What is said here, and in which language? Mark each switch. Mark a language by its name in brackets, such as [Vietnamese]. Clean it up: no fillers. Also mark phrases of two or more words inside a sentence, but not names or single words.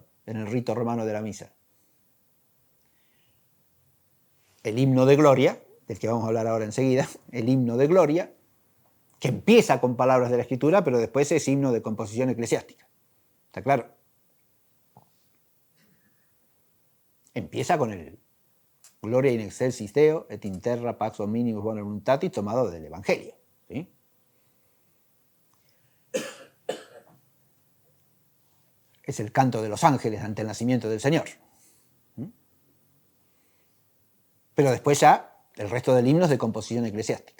[Spanish] En el rito romano de la misa. El himno de gloria, del que vamos a hablar ahora enseguida, el himno de gloria, que empieza con palabras de la Escritura, pero después es himno de composición eclesiástica. ¿Está claro? Empieza con el [Latin] Gloria in excelsis Deo, et in terra pax hominibus bona voluntatis, [Spanish] tomado del Evangelio. ¿Sí? Es el canto de los ángeles ante el nacimiento del Señor. Pero después ya el resto del himno es de composición eclesiástica.